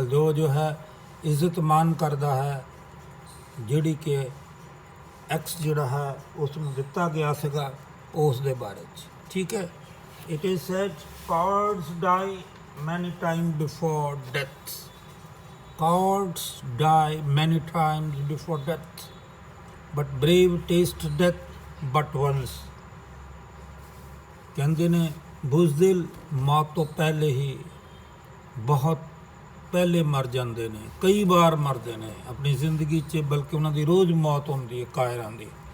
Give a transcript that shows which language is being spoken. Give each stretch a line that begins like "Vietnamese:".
Punjabi: ਬਲਦੇਵ ਜੋ ਹੈ ਇੱਜ਼ਤ ਮਾਣ ਕਰਦਾ ਹੈ, ਜਿਹੜੀ ਕਿ ਐਕਸ ਜਿਹੜਾ ਹੈ ਉਸ ਨੂੰ ਦਿੱਤਾ ਗਿਆ ਸੀਗਾ ਉਸ ਦੇ ਬਾਰੇ 'ਚ। ਠੀਕ ਹੈ।
English: It is said cowards die many time before death. Cowards die many times before death, but brave taste death but once।
Punjabi: ਕਹਿੰਦੇ ਨੇ ਬੁਜ਼ਦਿਲ ਮੌਤ ਤੋਂ ਪਹਿਲੇ ਹੀ, ਬਹੁਤ ਪਹਿਲੇ ਮਰ ਜਾਂਦੇ ਨੇ, ਕਈ ਵਾਰ ਮਰਦੇ ਨੇ ਆਪਣੀ ਜ਼ਿੰਦਗੀ 'ਚ, ਬਲਕਿ ਉਹਨਾਂ ਦੀ ਰੋਜ਼ ਮੌਤ ਹੁੰਦੀ ਹੈ ਕਾਇਰਾਂ ਦੀ।